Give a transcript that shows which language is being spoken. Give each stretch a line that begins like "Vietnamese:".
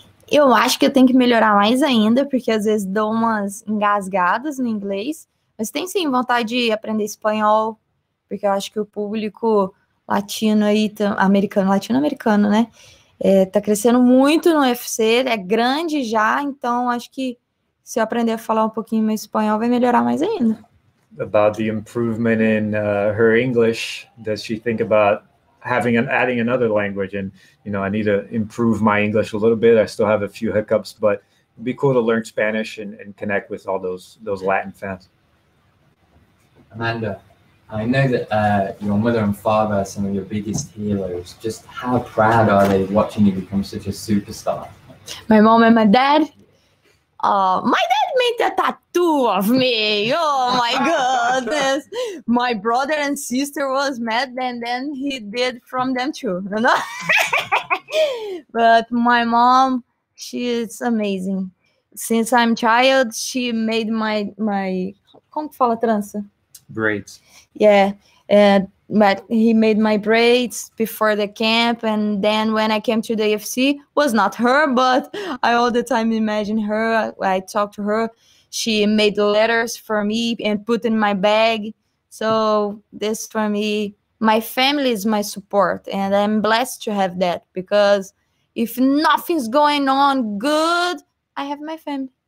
Portuguese: Eu acho que eu tenho que melhorar mais ainda, porque às vezes dou umas engasgadas no inglês, mas tem sim vontade de aprender espanhol, porque eu acho que o público latino aí, latino-americano, né? Tá crescendo muito no UFC, é grande já, então acho que se eu aprender a falar um pouquinho mais espanhol vai melhorar mais ainda.
English: About the improvement in her English, does she think about adding another language? And, you know, I need to improve my English a little bit. I still have a few hiccups, but it'd be cool to learn Spanish and connect with all those Latin fans. Amanda, I know that your mother and father are some of your biggest heroes. Just how proud are they watching you become such a superstar? My mom and my dad? My dad made a tattoo of me. Oh my goodness. My brother and sister was mad, and then he did from them too. You know? But my mom, she is amazing. Since I'm child, she made my
Portuguese: como que fala trança?
English: Braids. Yeah. But he made my braids before the camp, and then when I came to the UFC, was not her, but I all the time imagine her. I talked to her. She made letters for me and put in my bag. So this for me, my family is my support, and I'm blessed to have that, because if nothing's going on good, I have my family.